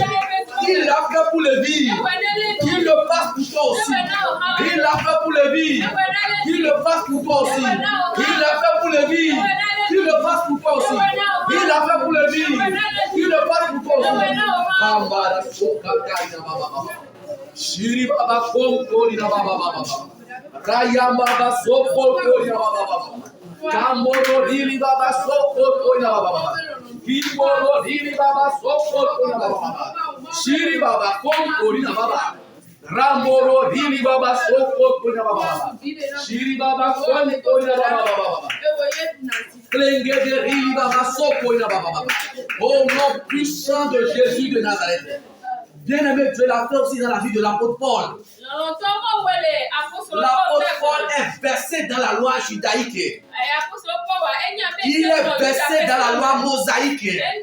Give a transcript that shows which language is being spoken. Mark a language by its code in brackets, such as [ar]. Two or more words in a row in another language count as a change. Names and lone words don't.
[fr] Il l'a fait pour Lévi. Il le fasse pour toi aussi. Il l'a fait pour Lévi. Il le fasse pour toi aussi. Il l'a fait pour Lévi. Il le fasse pour toi aussi. Il l'a fait pour Lévi. Il le fasse pour toi aussi. Shiri baba komko ina baba baba. Raya baba soko ina baba baba. Kamoro dili baba soko ina baba baba. Kimoro dili baba soko ina baba baba. Shiri baba komko ina baba. Ramoro dili baba soko ina baba baba. Shiri baba komko ina baba baba. Klenge de dili baba soko ina baba baba. Au nom puissant de Jésus de Nazareth. Bien-aimé, Dieu l'a fait aussi dans la vie de l'apôtre Paul. L'apôtre Paul est versé dans la loi judaïque. Il est versé dans la loi mosaïque.